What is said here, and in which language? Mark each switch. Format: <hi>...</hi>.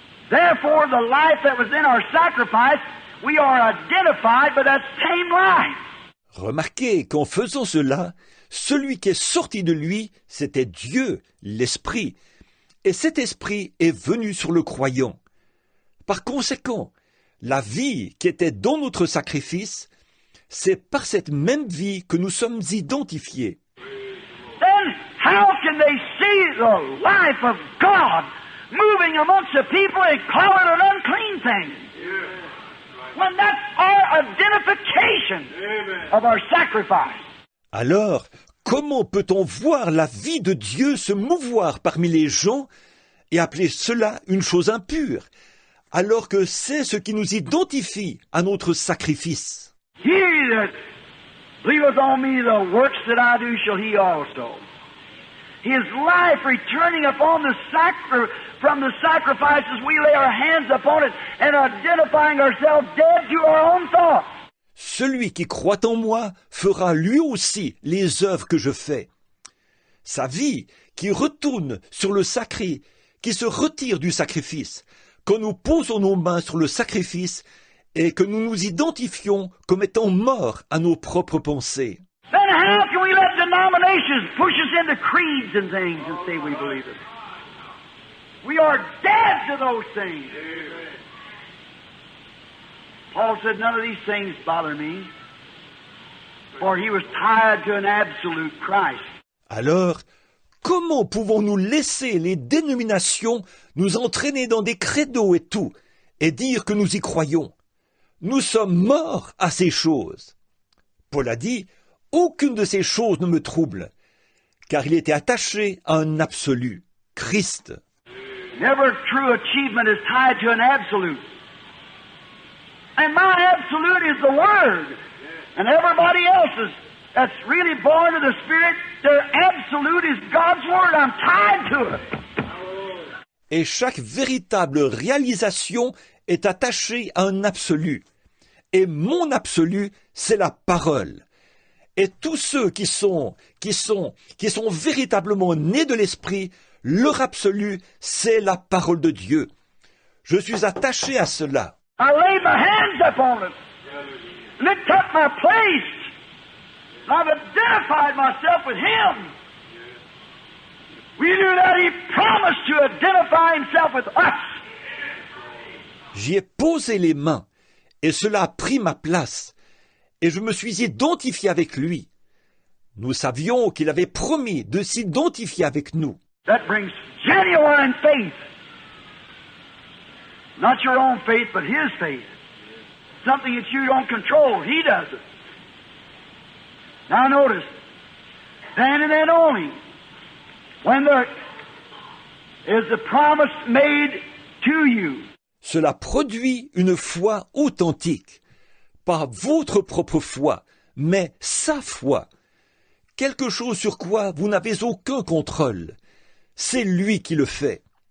<en>Therefore, the life that was in our sacrifice, we are identified by that same life.</en> <fr>Remarquez qu'en faisant cela, celui qui est sorti de lui, c'était Dieu, l'Esprit. Et cet Esprit est venu sur le croyant. Par conséquent, la vie qui était dans notre sacrifice, c'est par cette même vie que nous sommes identifiés.</fr> <en>Then how can they see the life of God moving amongst the people and call it an unclean thing? When that's our identification of our sacrifice.</en> <fr>Alors, comment peut-on voir la vie de Dieu se mouvoir parmi les gens et appeler cela une chose impure, alors que c'est ce qui nous identifie à notre sacrifice?</fr> <en>He that believeth on me, the works that I do shall he also. His life returning upon from the sacrifices, we lay our hands upon it and identifying ourselves dead to our own thoughts.</en> <fr>Celui qui croit en moi fera lui aussi les œuvres que je fais. Sa vie qui retourne sur le sacré, qui se retire du sacrifice, quand nous posons nos mains sur le sacrifice et que nous nous identifions comme étant morts à nos propres pensées.</fr> <en>Then how can we let denominations push us into creeds and things and say we believe it? We are dead to those things. Paul said, none of these things bother me, for he was tied to an absolute Christ.</en> <fr>Alors, comment pouvons-nous laisser les dénominations nous entraîner dans des credos et tout, et dire que nous y croyons? Nous sommes morts à ces choses. Paul a dit, aucune de ces choses ne me trouble, car il était attaché à un absolu, Christ.</fr> <en>Never true achievement is tied to an absolute. And my absolute is the Word. And everybody else's that's really born of the Spirit, their absolute is God's Word. I'm tied to it.</en> <fr>Et chaque véritable réalisation est attachée à un absolu. Et mon absolu, c'est la parole. Et tous ceux qui sont véritablement nés de l'Esprit, leur absolu, c'est la parole de Dieu. Je suis attaché à cela.</fr> <en>I laid my hands upon it. And it took my place. I've identified myself with Him. We knew that He promised to identify Himself with us.</en> <fr>J'y ai posé les mains, et cela a pris ma place, et je me suis identifié avec lui. Nous savions qu'il avait promis de s'identifier avec nous.</fr> <en>That brings genuine faith. Not your own faith, but His faith. Something that you don't control. He does it. Now notice, then and then only, when there is the promise made to you.</en> <fr>Cela produit une foi authentique. Pas votre propre foi, mais sa foi. Quelque chose sur quoi vous n'avez aucun contrôle. C'est lui qui le fait.</fr>